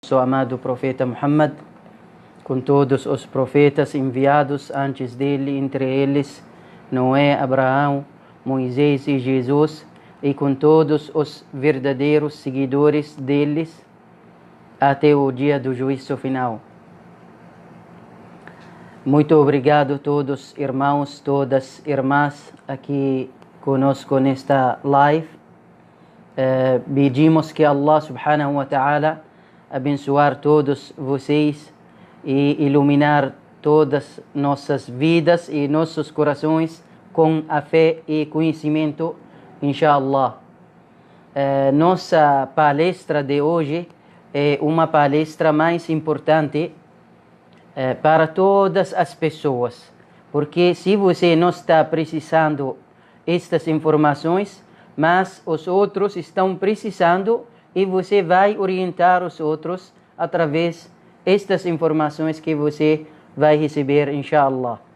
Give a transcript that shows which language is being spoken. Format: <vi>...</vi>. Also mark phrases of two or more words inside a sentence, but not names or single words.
<pt>Nosso amado profeta Muhammad, com todos os profetas enviados antes dele, entre eles Noé, Abraão, Moisés e Jesus, e com todos os verdadeiros seguidores deles, até o dia do juízo final. Muito obrigado a todos irmãos, todas irmãs aqui conosco nesta live. Pedimos que Allah</pt> <ar>سبحانه وتعالى</ar> <pt>abençoar todos vocês e iluminar todas nossas vidas e nossos corações com a fé e conhecimento, inshallah. Nossa palestra de hoje é uma palestra mais importante para todas as pessoas, porque se você não está precisando estas informações, mas os outros estão precisando, e você vai orientar os outros através destas informações que você vai receber, inshallah.</pt>